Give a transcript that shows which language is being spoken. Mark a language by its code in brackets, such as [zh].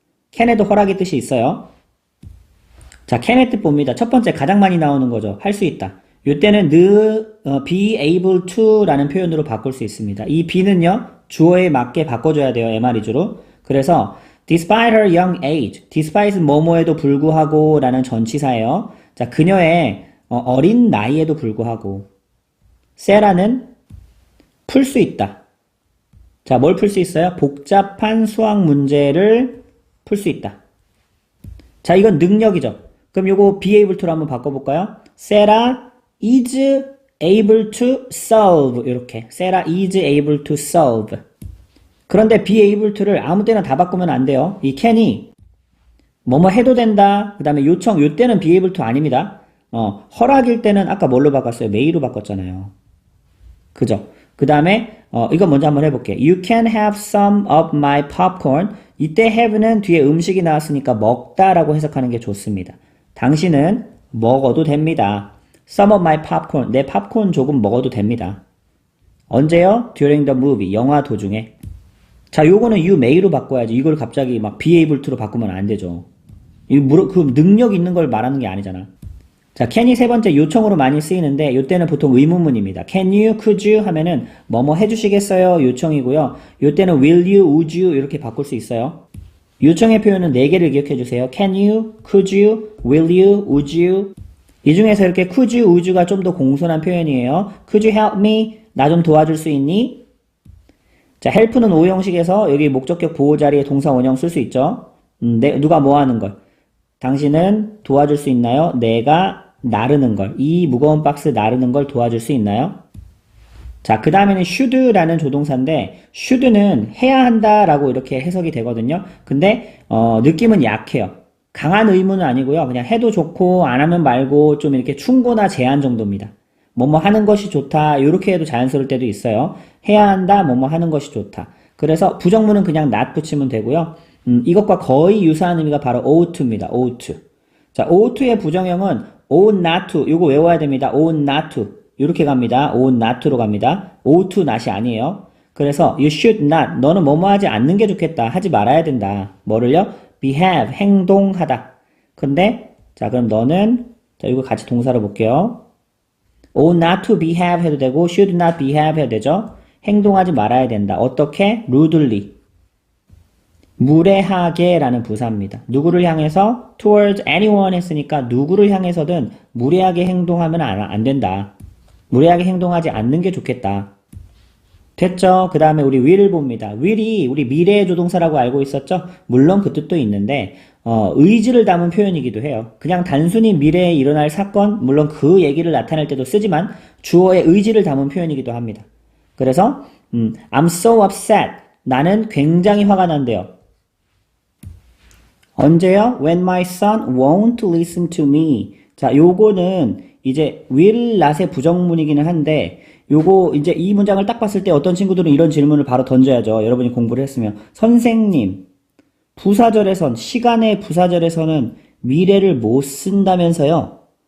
[ko] can에도 허락의 뜻이 있어요. 자, can의 뜻 봅니다. 첫 번째 가장 많이 나오는 거죠. 할 수 있다. 이때는 be able to 라는 표현으로 바꿀 수 있습니다. 이 be는요. 주어에 맞게 바꿔줘야 돼요. MR이주로. [en] 그래서 despite her young age. [ko] despite 뭐뭐에도 불구하고 라는 전치사예요. 자, 그녀의 어린 나이에도 불구하고. Sarah는 풀 수 있다. 자, 뭘 풀 수 있어요? 복잡한 수학 문제를 풀 수 있다. 자, 이건 능력이죠. 그럼 요거 be able to로 한번 바꿔볼까요? [en] Sarah is able to solve. 이렇게. Sarah is able to solve. [ko] 그런데 be able to를 아무 때나 다 바꾸면 안 돼요. 이 can이 뭐뭐 해도 된다. 그 다음에 요청, 요 때는 be able to 아닙니다. 허락일 때는 아까 뭘로 바꿨어요? may로 바꿨잖아요. 그죠? 그 다음에 이거 먼저 한번 해볼게요. [en] You can have some of my popcorn. [ko] 이때 have는 뒤에 음식이 나왔으니까 먹다라고 해석하는 게 좋습니다. 당신은 먹어도 됩니다. [en] Some of my popcorn. [ko] 내 팝콘 조금 먹어도 됩니다. 언제요? [en] During the movie. [ko] 영화 도중에. 자, 요거는 you may로 바꿔야지. 이걸 갑자기 막 be able to로 바꾸면 안 되죠. 그 능력 있는 걸 말하는 게 아니잖아. 자, can이 세 번째 요청으로 많이 쓰이는데 요때는 보통 의문문입니다. [en] can you, could you [ko] 하면은 뭐뭐 해주시겠어요? 요청이고요. 요때는 will you, would you 이렇게 바꿀 수 있어요. 요청의 표현은 4개를 기억해 주세요. [en] can you, could you, will you, would you. [ko] 이 중에서 이렇게 could you, would you가 좀 더 공손한 표현이에요. [en] could you help me? [ko] 나 좀 도와줄 수 있니? 자, help는 O 형식에서 여기 목적격 보호 자리에 동사 원형 쓸 수 있죠. 누가 뭐 하는 걸? 당신은 도와줄 수 있나요? 내가 나르는 걸. 이 무거운 박스 나르는 걸 도와줄 수 있나요? 자, 그 다음에는 should라는 조동사인데 should는 해야 한다라고 이렇게 해석이 되거든요. 근데 느낌은 약해요. 강한 의무는 아니고요. 그냥 해도 좋고 안 하면 말고 좀 이렇게 충고나 제안 정도입니다. 뭐뭐 하는 것이 좋다. 이렇게 해도 자연스러울 때도 있어요. 해야 한다. 뭐뭐 하는 것이 좋다. 그래서 부정문은 그냥 not 붙이면 되고요. 이것과 거의 유사한 의미가 바로 ought to입니다. [en] ought. 자, ought to의 부정형은 ought not to. [ko] 이거 외워야 됩니다. [en] ought not to. [ko] 이렇게 갑니다. [en] ought not to로 갑니다. ought to not이 아니에요. 그래서 you should not. [ko] 너는 뭐뭐 하지 않는 게 좋겠다. 하지 말아야 된다. 뭐를요? behave. 행동하다. 근데 자, 그럼 너는 자, 이거 같이 동사로 볼게요. [en] ought not to behave 해도 되고 should not behave 해도 되죠. [ko] 행동하지 말아야 된다. 어떻게? rudely. 무례하게 라는 부사입니다. 누구를 향해서? [en] towards anyone [ko] 했으니까 누구를 향해서든 무례하게 행동하면 안 된다. 무례하게 행동하지 않는 게 좋겠다. 됐죠? 그 다음에 우리 will을 봅니다. will이 우리 미래의 조동사라고 알고 있었죠? 물론 그 뜻도 있는데 의지를 담은 표현이기도 해요. 그냥 단순히 미래에 일어날 사건, 물론 그 얘기를 나타낼 때도 쓰지만 주어의 의지를 담은 표현이기도 합니다. [en] 그래서 I'm so upset. [ko] 나는 굉장히 화가 난대요. 언제요? [en] When my son won't listen to me. [ko] 자, 요거는 이제 will not의 부정문이기는 한데 요거 이제 이 문장을 딱 봤을 때 어떤 친구들은 이런 질문을 바로 던져야죠. 여러분이 공부를 했으면 선생님, 부사절에선 시간의 부사절에서는 미래를 못 쓴다면서요?